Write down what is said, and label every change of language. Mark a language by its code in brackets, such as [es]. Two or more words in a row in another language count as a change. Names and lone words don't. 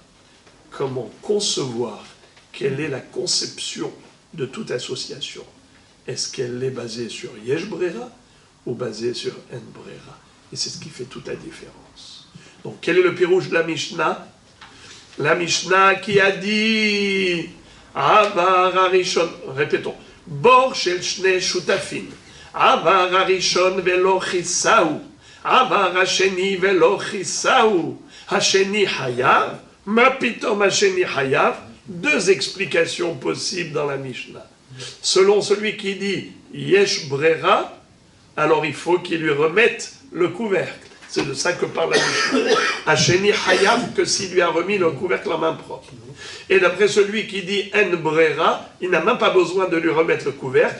[fr] Comment concevoir, quelle est la conception de toute association? Est-ce qu'elle est basée sur [he] יש ברירה [fr] ou basée sur [he] אין ברירה? [fr] Et c'est ce qui fait toute la différence. Donc quel est le pirouge de la Mishnah? La Mishnah qui a dit [he] עבר הראשון, répétons, בור של שני שותפין, עבר הראשון ולא כיסהו, עבר השני ולא כיסהו, השני חייב, מה פתאום השני חייב. [fr] Deux explications possibles dans la Mishnah. Selon celui qui dit [he] יש ברירה, [fr] alors il faut qu'il lui remette le couvercle. C'est de ça que parle la Mishnah. [he] השני חייב, [fr] que s'il lui a remis le couvercle en main propre. Et d'après celui qui dit [he] אין ברירה, [fr] il n'a même pas besoin de lui remettre le couvercle.